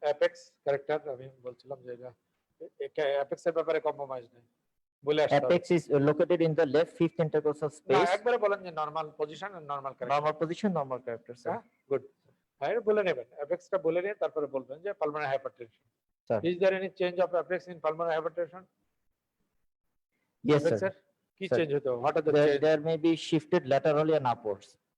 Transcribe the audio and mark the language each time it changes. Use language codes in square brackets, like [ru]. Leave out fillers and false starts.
[bn] Apex character, আমি বলছিলাম যে এটা apex এর ব্যাপারে কম্প্রোমাইজ নেই বলে আসতে হবে। [en] apex is located in the left fifth intercostal [bn] না, [en] space. [bn] একবারে বলেন যে নরমাল পজিশন আর normal character. [en] Normal position, normal character, sir. [bn] হ্যাঁ, গুড। হ্যাঁ, বলে নেবেন, অ্যাপেক্সটা বলে নিয়ে তারপরে বলবেন যে pulmonary hypertension. [en] Sir. Is there any change of apex in pulmonary hypertension? Yes, sir. [bn] কি [en] Sir. [bn] চেঞ্জ হতো? [en] What are the There, change? there may be shifted laterally and upwards.